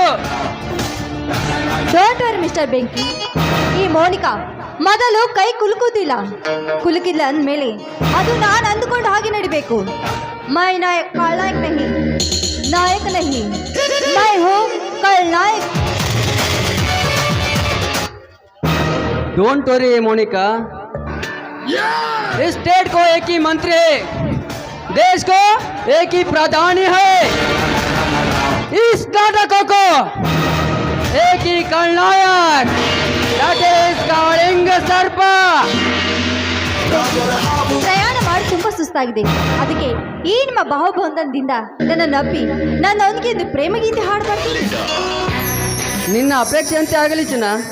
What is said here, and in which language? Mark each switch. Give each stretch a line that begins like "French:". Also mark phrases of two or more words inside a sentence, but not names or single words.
English: Don't worry Mister Benki.
Kannada: ಈ ಮೋನಿಕಾ ಮೊದಲು ಕೈ ಕುಲುಕುವುದಿಲ್ಲ. ಕುಲುಕಿಲ್ಲ ಅಂದಮೇಲೆ ಅದು ನಾನು ಅಂದುಕೊಂಡು ಹಾಗೆ ನಡಿಬೇಕು.
Hindi: मैं नायक खलनायक नहीं, नायक नहीं, मैं हो खलनायक.
English: don't worry
Hindi: मोनिका, इस स्टेट को एक ही मंत्री है, देश को एक ही प्रधानी है, इस नाटकों को एक ही खलनायक,
English: that is कालिंग सर्प.
Kannada: ಪ್ರಯಾಣ ಮಾಡಿ ತುಂಬಾ ಸುಸ್ತಾಗಿದೆ. ಅದಕ್ಕೆ ಈ ನಿಮ್ಮ ಬಾಹುಬಂಧನದಿಂದ ನನ್ನ ನಬ್ಬಿ ನನ್ನೊಂದಿಗೆ ಒಂದು ಪ್ರೇಮಗೀತೆ ಹಾಡ್ಬಾರ್ದು. ನಿನ್ನ ಅಪೇಕ್ಷೆಯಂತೆ ಆಗಲಿ ಚಿನ್ನ.